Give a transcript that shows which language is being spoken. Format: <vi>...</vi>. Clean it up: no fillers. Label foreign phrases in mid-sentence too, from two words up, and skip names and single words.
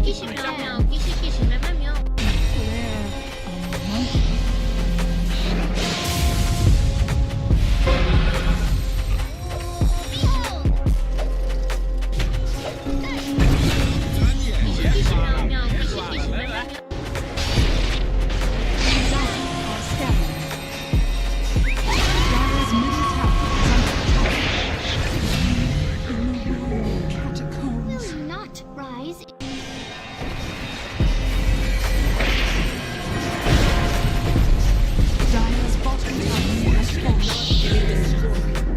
<en>Kissi miau miau, kissi kissi me me miau. Kissi miau miau, kissi kissi me me miau. Are scanning. Dire's middle tower is under attack. Catacombs. Will not rise. Dire's bottom tower has fallen.</en>